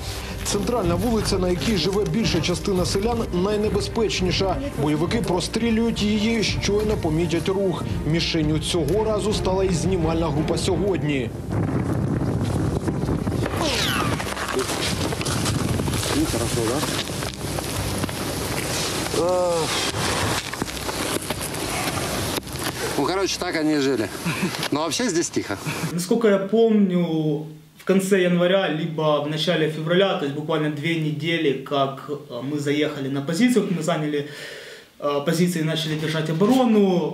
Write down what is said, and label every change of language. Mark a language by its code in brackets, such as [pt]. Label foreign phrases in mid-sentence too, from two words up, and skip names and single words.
[uk] Центральна вулиця, на якій живе більша частина селян, найнебезпечніша. Бойовики прострілюють її, щойно помітять рух. Мішенню цього разу стала і знімальна група сьогодні. [ru] Ну, хорошо, да? Ну, короче, так они и жили. Но вообще здесь тихо. Насколько я помню, в конце января, либо в начале февраля, то есть буквально 2 недели, как мы заехали на позицию, мы заняли позиции и начали держать оборону.